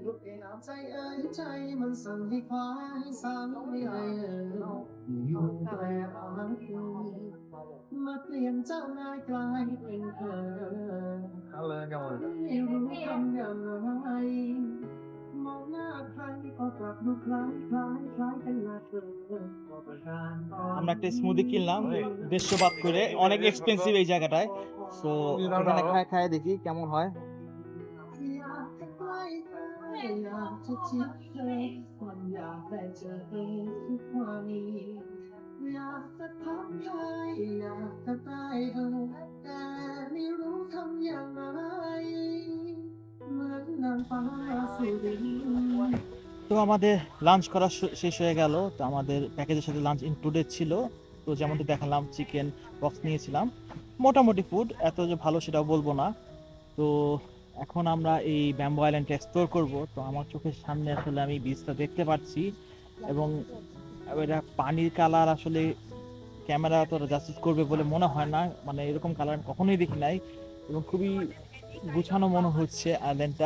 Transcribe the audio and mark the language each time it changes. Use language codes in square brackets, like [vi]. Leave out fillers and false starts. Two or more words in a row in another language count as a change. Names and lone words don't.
[th] ยุดในน้ำใจเอ้ยใจมันสั่นให้ควายสั่งไม่ไหวอยู่แปลรักมาเปลี่ยนเจ้านายกลายเป็นเธอ [bn] হ্যালো কেমন? [th] ไม่รู้ทำอย่างไรมองหน้าใครก็กลับดูคล้ายกันหน้าเธอ [bn] আমরা একটা স্মুদি কিনলাম 150 বাত করে, অনেক এক্সপেন্সিভ এই জায়গাটায়। সো এখানে খায় দেখি কেমন হয়। [th] อยากจะใกล้เธออยากจะชิดเธอมันอยากได้เจอเธอทุกวันอยากจะทักทายอยากจะใกล้เธอแต่ไม่รู้ทำอย่างไรเหมือนนางฟ้าสุรินทร์ [bn] তো আমাদের লাঞ্চ করা শেষ হয়ে গেল। তো আমাদের প্যাকেজের সাথে [en] lunch included [bn] ছিল। তো যেমন দেখালাম, [en] chicken box [bn] নিয়েছিলাম, মোটামুটি ফুড, এত যে ভালো সেটাও বলবো না। তো এখন আমরা এই [en] bamboo islandটা [bn] এক্সপ্লোর করব। তো আমার চোখের সামনে আসলে আমি বিচটা দেখতে পাচ্ছি, এবং এটা পানির কালার আসলে ক্যামেরা তো জাস্টিস করবে বলে মনে হয় না, মানে এরকম কালার আমি কখনোই দেখি নাই, এবং খুবই গুছানো মনে হচ্ছে আইল্যান্ডটা।